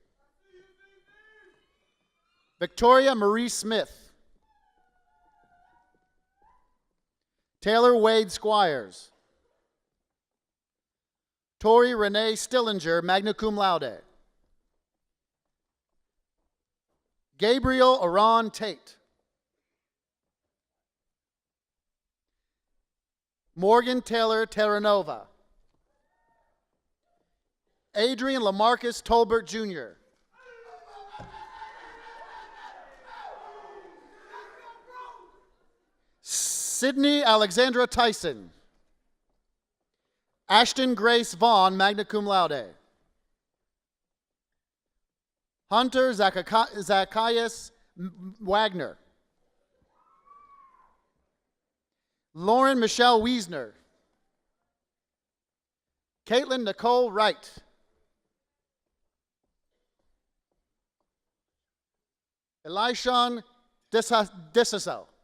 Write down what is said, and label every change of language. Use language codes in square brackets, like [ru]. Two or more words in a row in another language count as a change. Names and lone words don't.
[en] Victoria Marie Smith. Taylor Wade Squires. Tori Renee Stillinger, [la] magna cum laude. [en] Gabriel Aron Tate. Morgan Taylor Terranova. Adrian Lamarcus Tolbert Jr. Sydney Alexandra Tyson. Ashton Grace Vaughn, [la] magna cum laude. [en] Hunter Zacchaeus Wagner. Lauren Michelle Wiesner. Caitlin Nicole Wright. Elishon Dessaso.